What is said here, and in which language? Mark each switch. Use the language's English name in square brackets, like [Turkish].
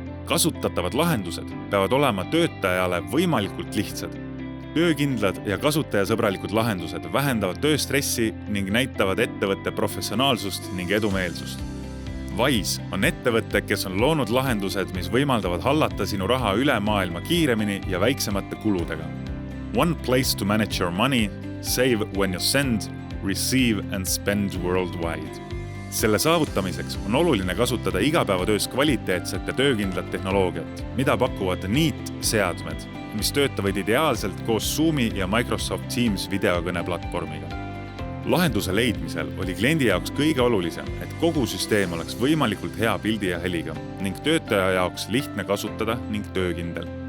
[Estonian] Kasutatavad lahendused peavad olema töötajale võimalikult lihtsad. Töökindlad ja kasutajasõbralikud lahendused vähendavad tööstressi ning näitavad ettevõtte professionaalsust ning edumeelsust. Wise on ettevõte, kes on loonud lahendused, mis võimaldavad hallata sinu raha üle maailma kiiremini ja väiksemate kuludega. [English] One place to manage your money, save when you send, receive and spend worldwide. [Estonian] Selle saavutamiseks on oluline kasutada igapäevatöös kvaliteetset ja töökindlat tehnoloogiat, mida pakuvad Neat-seadmed, mis töötavad ideaalselt koos Zoomi ja Microsoft Teams videokõneplatvormiga. Lahenduse leidmisel oli kliendi jaoks kõige olulisem, et kogu süsteem oleks võimalikult hea pildi ja heliga ning töötaja jaoks lihtne kasutada ning töökindel.